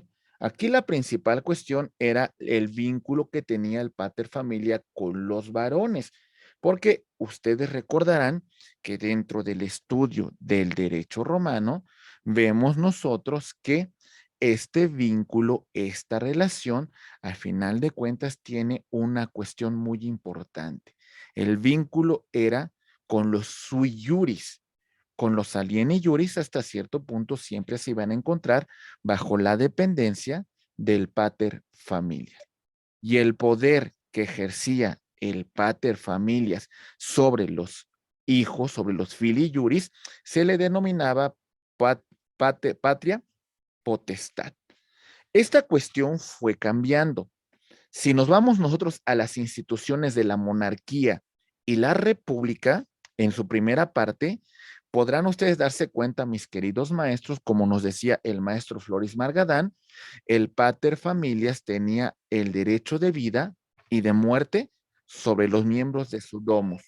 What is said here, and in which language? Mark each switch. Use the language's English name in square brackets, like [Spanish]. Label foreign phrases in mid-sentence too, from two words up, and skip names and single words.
[Spanish] Aquí la principal cuestión era el vínculo que tenía el [Latin] pater familia [Spanish] con los varones, porque ustedes recordarán que dentro del estudio del derecho romano, vemos nosotros que este vínculo, esta relación, al final de cuentas tiene una cuestión muy importante. El vínculo era con los [Latin] sui juris, [Spanish] con los [Latin] alieni juris [Spanish] hasta cierto punto siempre se iban a encontrar bajo la dependencia del [Latin] pater familias. [Spanish] Y el poder que ejercía el [Latin] pater familias [Spanish] sobre los hijos, sobre los [Latin] filii juris, [Spanish] se le denominaba patria potestad. Esta cuestión fue cambiando. Si nos vamos nosotros a las instituciones de la monarquía y la república, en su primera parte, podrán ustedes darse cuenta, mis queridos maestros, como nos decía el maestro Floris Margadán, el [Latin] pater familias [Spanish] tenía el derecho de vida y de muerte sobre los miembros de su domus.